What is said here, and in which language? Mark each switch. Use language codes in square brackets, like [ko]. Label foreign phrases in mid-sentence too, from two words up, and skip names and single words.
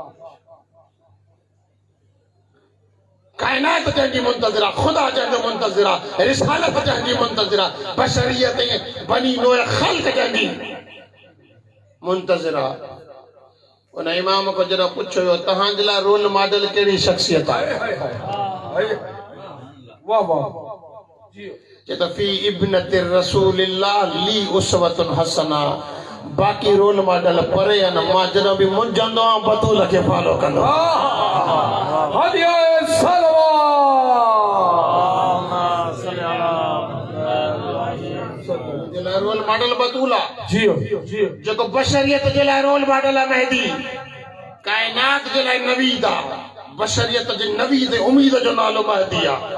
[sd] कायनात जंहिंजी मुंतज़िर आहे खुदा जंहिंजो मुंतज़िर आहे रिसालत जंहिंजी मुंतज़िर आहे बशरियत बनी नोए ख़ल्क़ जंहिंजी मुंतज़िर आहे उन इमाम को जरा पुछो वियो तव्हांजे लाइ [en] role model [sd] कहिड़ी शख़्सियत आहे वाह वाह जे त [ar] في ابنة رسول الله لي أسوة حسنة [sd] बाकी [en] role model [sd] परे आहिनि मां जॾहिं बि मुंझंदो आहियां बतूल खे फॉलो कंदो [ar] هدية صلوات [en] role model [sd] बतूल आहे जियो जियो जेको बशरियत जे लाइ [en] role model [sd] आहे मेहदी कायनात जे लाइ नवीद आहे बशरियत जे नवीद उम्मीद जो नालो महदी आहे